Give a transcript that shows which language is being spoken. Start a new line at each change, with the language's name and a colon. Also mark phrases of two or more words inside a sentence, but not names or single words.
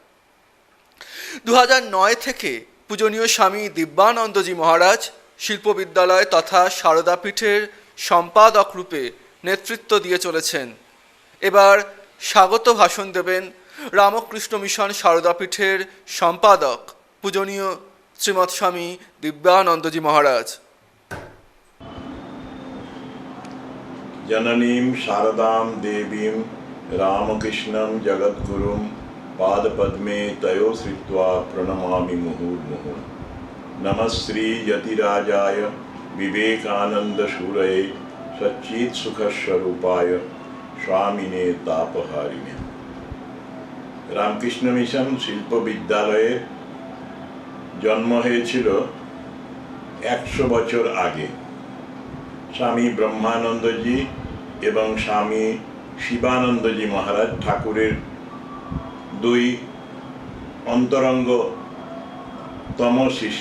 Bangla: 2009 থেকে পূজনীয় স্বামী দিব্যানন্দজি মহারাজ শিল্পবিদ্যালয় তথা সারদাপীঠের সম্পাদক রূপে নেতৃত্ব দিয়ে চলেছেন। এবার স্বাগত ভাষণ দেবেন রামকৃষ্ণ মিশন সারদাপীঠের সম্পাদক পূজনীয় শ্রীমৎ স্বামী দিব্যানন্দজি মহারাজ।
Sanskrit: जननीं शारदां देवीं रामकृष्णं जगद्गुरुं पादपद्मे तयो श्रित्वा प्रणमामि मुहुर्मुहुः। नमः श्री यतिराजाय विवेकानन्दशूरये सच्चित्सुखस्वरूपाय स्वामिने तापहारिणे।
Bangla: রামকৃষ্ণ মিশন শিল্প বিদ্যালয়ে জন্ম হয়েছিল 100 বছর আগে। স্বামী ব্রহ্মানন্দজি এবং স্বামী শিবানন্দজি মহারাজ ঠাকুরের দুই অন্তরঙ্গতম শিষ্য।